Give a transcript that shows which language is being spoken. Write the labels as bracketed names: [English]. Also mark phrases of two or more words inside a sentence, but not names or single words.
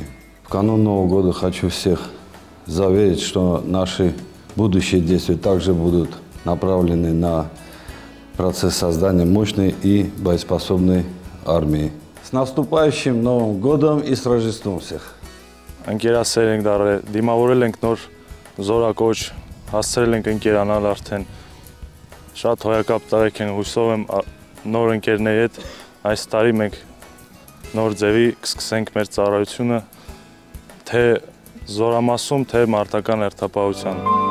[Russian] В канун Нового года хочу всех заверить, что наши будущие действия также будут направлены на процесс создания мощной и боеспособной армии. С наступающим Новым годом и с Рождеством всех! [Armenian] Ընկերասեր ենք դարել, դիմավորել ենք նոր զորակոչ, հասցրել ենք ընկերանալ արդեն, շատ հոյակապ տղեկ են, հույսով եմ նոր ընկերների հետ այս տարի մենք նոր ձևի կսկսենք մեր ծառայությունը թե զորամասում, թե մարտական հերթապահության։